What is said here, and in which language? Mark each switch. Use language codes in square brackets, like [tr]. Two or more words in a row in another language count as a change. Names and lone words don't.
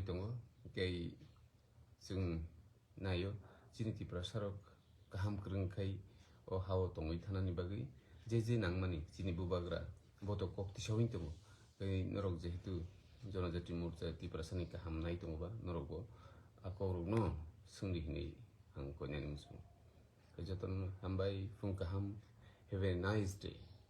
[trp] दङ गै जों नायो चिनी तिप्रासारक गाहाम गुरुंखाय अ हाव दङै थानानि बागै जे नांमानि चिनी बुबाग्रा बत कक्ति सावि दङ गै नरक जेहेतु जनजाति मोर्चा तिप्रासानि गाहाम नाय दङबा नरकबो आकरनो सोंदिहिनि आं कयनानि मुसुं Kajatan hambai fung kaham. [en] Have a nice day.